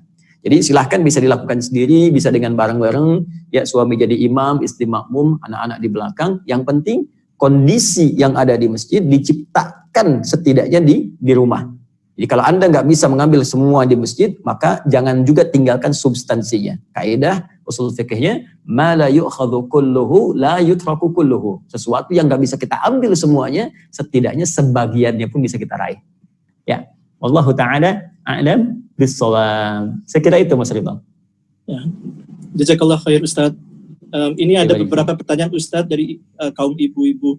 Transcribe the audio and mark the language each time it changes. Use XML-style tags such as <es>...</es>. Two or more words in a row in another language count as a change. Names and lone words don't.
<id>Jadi silahkan bisa dilakukan sendiri, bisa dengan bareng-bareng, ya suami jadi imam, istri makmum, anak-anak di belakang. Yang penting kondisi yang ada di masjid diciptakan setidaknya di rumah. Jadi kalau Anda nggak bisa mengambil semua di masjid, maka jangan juga tinggalkan substansinya. Kaidah usul fikihnya,</id> <ar>ما لا يؤخذ كله لا يترك كله.</ar> <id>Sesuatu yang nggak bisa kita ambil semuanya, setidaknya sebagiannya pun bisa kita raih.</id> <ar>Ya, والله تعالى أعلم بالصواب.</ar> <id>Saya kira itu Mas Ridwan. Ya.</id> <ar>جزاك الله خير</ar> <id>Ustaz. Ini ada beberapa pertanyaan Ustaz dari kaum ibu-ibu.</id>